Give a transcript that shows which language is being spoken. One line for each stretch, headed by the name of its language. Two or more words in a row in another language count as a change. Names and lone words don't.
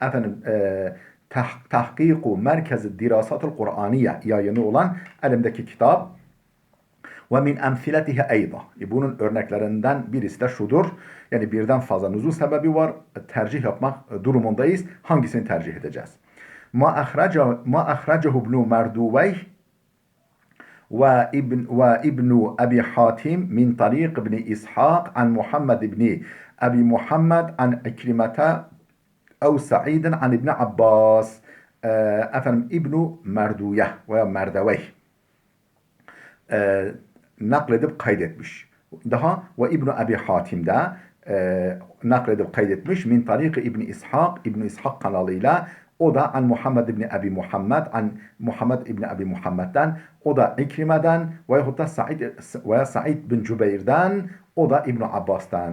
Turkish: Tahkiku Merkez-i Dirasatul Kur'aniye yayını olan elimdeki kitap.
Arabic: ومن أمثلته أيضا.
Turkish: Bunun örneklerinden birisi de şudur. Yani birden fazla nüzul sebebi var. Tercih yapmak durumundayız. Hangisini tercih edeceğiz?
Arabic: ما أخرجه ابن مردويه وابن أبي حاتم من طريق ابن إسحاق عن محمد بن أبي محمد عن عكرمة أو سعيد عن ابن Abbas.
Turkish: İbn Merduye veya Merdevey nakledip kaydetmiş. Daha ve İbn Abi Hatim'de nakledip kaydetmiş.
Arabic: من طريق ابن إسحاق,
Turkish: İbn İshak kanalıyla. O da
Arabic: عن محمد بن أبي محمد, عن محمد بن أبي محمد'den,
Turkish: o da İkrime'den veyahut da Said bin Cübeyr'den, o da İbn Abbas'tan.